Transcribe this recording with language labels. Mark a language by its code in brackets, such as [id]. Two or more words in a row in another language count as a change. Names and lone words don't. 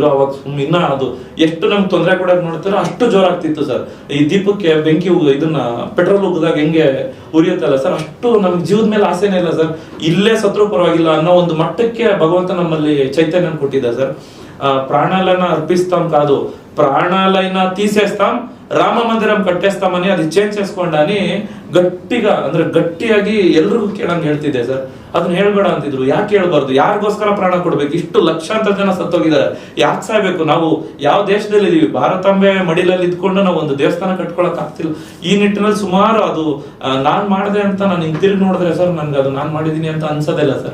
[kn] ಅವಾಗ ಇನ್ನ ಅದು ಎಷ್ಟು ನಮ್ಗೆ ತೊಂದರೆ ಕೊಡಕ್ ನೋಡ್ತಾರೋ ಅಷ್ಟು ಜೋರಾಗ್ತಿತ್ತು ಸರ್. ಈ ದೀಪಕ್ಕೆ ಬೆಂಕಿ ಇದನ್ನ ಪೆಟ್ರೋಲ್ ಉಗ್ದಾಗ ಹೆಂಗೆ ಉರಿಯುತ್ತಲ್ಲ ಸರ್, ಅಷ್ಟು ನಮ್ಗೆ ಜೀವದ ಮೇಲೆ ಆಸೆನೇ ಇಲ್ಲ ಸರ್. ಇಲ್ಲೇ ಸತ್ರು ಪರವಾಗಿಲ್ಲ ಅನ್ನೋ ಒಂದು ಮಟ್ಟಕ್ಕೆ ಭಗವಂತ ನಮ್ಮಲ್ಲಿ ಚೈತನ್ಯ ಕೊಟ್ಟಿದ್ದ ಸರ್. [te] ప్రాణాలైన అర్పిస్తాం కాదు ప్రాణాలైన తీసేస్తాం రామ మందిరం కట్టేస్తామని అది చేంజ్ చేసుಕೊಂಡಾನಿ [kn] ಗಟ್ಟಿಗಾ ಅಂದ್ರೆ ಗಟ್ಟಿಯಾಗಿ ಎಲ್ರಿಗೂ ಕೇಳಂಗ್ ಹೇಳ್ತಿದ್ದೆ ಸರ್. ಅದನ್ನ ಹೇಳ್ಬೇಡ ಅಂತಿದ್ರು. ಯಾಕೆ ಹೇಳ್ಬಾರ್ದು? ಯಾರಿಗೋಸ್ಕರ ಪ್ರಾಣ ಕೊಡ್ಬೇಕು? ಇಷ್ಟು ಲಕ್ಷಾಂತರ ಜನ ಸತ್ತೋಗಿದ್ದಾರೆ, ಯಾಕೆ ಸಾಯ್ಬೇಕು? ನಾವು ಯಾವ ದೇಶದಲ್ಲಿ ಇದೀವಿ? ಭಾರತಾಂಬೆ ಮಡಿಲಲ್ಲಿ ಇದ್ಕೊಂಡು ನಾವು ಒಂದು ದೇವಸ್ಥಾನ ಕಟ್ಕೊಳಕ್ ಆಗ್ತಿಲ್ಲ. ಈ ನಿಟ್ಟಿನಲ್ಲಿ ಸುಮಾರು ಅದು ನಾನ್ ಮಾಡಿದೆ ಅಂತ ನಾನು ಹಿಂತಿರುಗಿ ನೋಡಿದ್ರೆ ಸರ್, ನನ್ಗೆ ಅದು ನಾನ್ ಮಾಡಿದೀನಿ ಅಂತ ಅನ್ಸೋದಿಲ್ಲ ಸರ್.